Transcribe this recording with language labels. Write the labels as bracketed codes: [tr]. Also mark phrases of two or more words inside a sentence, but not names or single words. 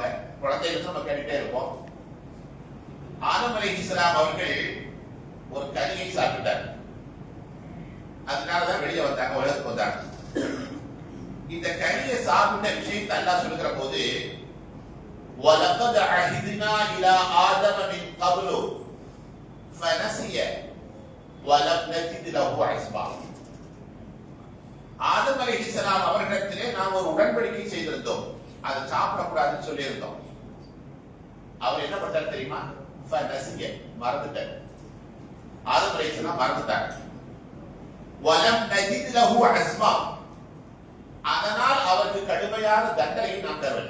[ta] குழந்தைகளுக்கும் நம்ம கேட்டுட்டே இருப்போம். ஆதம் அலைஹிஸ்ஸலாம் அவர்கள் ஒரு கனியை சாப்பிட்டார். அதனாலதான் வெளியே வந்தாங்க, உலகத்துக்கு வந்தாங்க. இந்த கனியை சாப்பிட்ட விஷயத்தை அல்லாஹ் சொல்லுகிற போது [ar] وَلَقَدْ عَهِدْنَا إِلَى آدَمَ مِنْ قَبْلُ فَنَسِيَ وَلَمْ نَجِدْ لَهُ عَزْمًا. [ta] ஆதம் அலைஹிஸ்ஸலாம் அவர்களிடத்திலே நாம் ஒரு உடன்படிக்கை செய்திருந்தோம். அதை சாப்பிடக்கூடாதுன்னு சொல்லியிருந்தோம். அவர் என்ன பண்ணார் தெரியுமா? ஃபனசிய, மறந்துட்டார். ஆதம் அலைஹிஸ்ஸலாம் மறந்துட்டார். [ar] ولم نجد له عزما, [ta] அதனால் அவருக்கு கடுமையான தண்டனையை நாம் தரவில்லை.